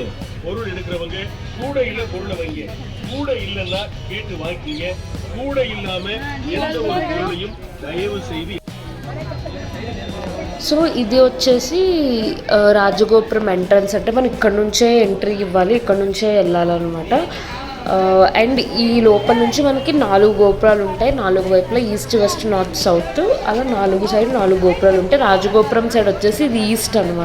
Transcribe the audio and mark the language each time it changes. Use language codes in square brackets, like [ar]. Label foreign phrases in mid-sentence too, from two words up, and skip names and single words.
[ta] பொருள் எடுக்கிறவங்க கூட இல்ல பொருளை வைங்க, கூட இல்லைன்னா கேட்டு வாங்கிங்க. கூட இல்லாம எந்த ஒரு பொருளையும் தயவு செய்து [te] సో ఇది వచ్చేసి రాజగోపురం ఎంట్రన్స్, అంటే మనం ఇక్కడ నుంచే ఎంట్రీ ఇవ్వాలి, ఇక్కడ నుంచే వెళ్ళాలన్నమాట. అండ్ ఈ లోపల నుంచి మనకి 4 గోపురాలు ఉంటాయి, 4 వైపులా [en] East West North South [te] అలా 4 సైడ్ 4 గోపురాలు ఉంటాయి. రాజగోపురం సైడ్ వచ్చేసి ఇది ఈస్ట్ అనమాట.